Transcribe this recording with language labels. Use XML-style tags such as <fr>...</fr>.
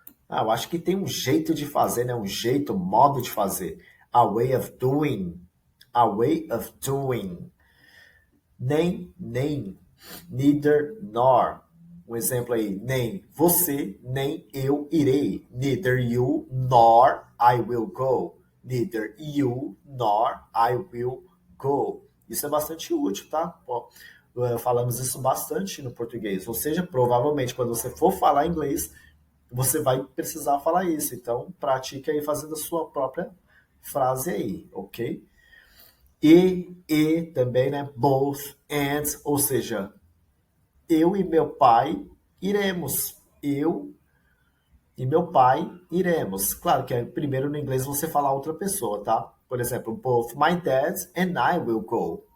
<pt>Eu acho que tem um jeito de fazer, né? Um jeito, modo de fazer.</pt> <en>A way of doing. A way of doing. Nem, neither, nor.</en> <pt>Um exemplo aí, nem você, nem eu irei.</pt> <en>Neither you, nor I will go. Neither you, nor I will go.</en> <pt>Isso é bastante útil, tá? Falamos isso bastante no português. Ou seja, provavelmente, quando você for falar inglês, você vai precisar falar isso. Então, pratique aí fazendo a sua própria frase aí, ok? E também, né? Both and, ou seja, eu e meu pai iremos. Eu e meu pai iremos. Claro que primeiro no inglês você falar outra pessoa, tá? Por exemplo,</pt> <en>both my dad and I will go.</en>